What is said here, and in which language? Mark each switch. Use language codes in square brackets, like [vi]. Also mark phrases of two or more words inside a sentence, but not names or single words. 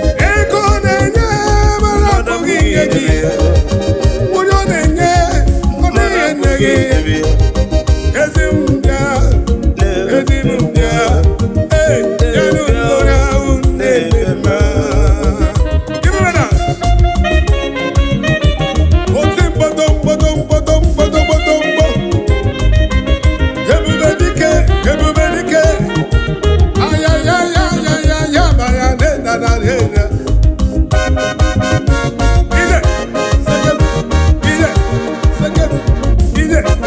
[ig] Ego ọ na-enye, mmadụ Onye ọ na-enye, ọ dịghị enye gị. Ezi m bịa, ezi m bịa. Ee, ya na onye ahụ na-eme mma. [en] Give me that. [ig] Oti mkpọtọ, mkpọtọ, mkpọtọ, mkpọtọ, mkpọtọ, mkpọ. Ebube dike, ebube dike. Aya, ya, ya, ya, ya, ya, ba, ya, ne, na, na, ne, na. Ije, sekere, ije, sekere, ije.